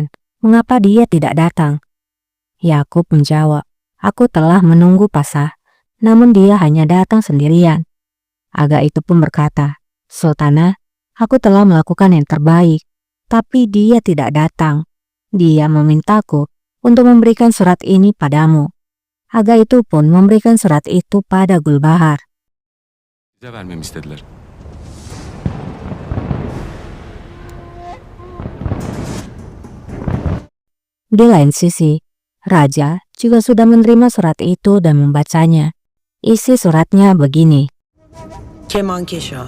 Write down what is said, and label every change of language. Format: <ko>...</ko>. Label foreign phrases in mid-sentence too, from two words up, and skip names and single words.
<id>Mengapa dia tidak datang? Yakub menjawab, aku telah menunggu pasah, namun dia hanya datang sendirian. Aga itu pun berkata, Sultanah, aku telah melakukan yang terbaik, tapi dia tidak datang. Dia memintaku untuk memberikan surat ini padamu. Aga itu pun memberikan surat itu pada Gulbahar.</id> <tr>Bize vermemi istediler.</tr> <id>Di lain sisi, Raja juga sudah menerima surat itu dan membacanya. Isi suratnya begini. Kemenkes Ağa.</id>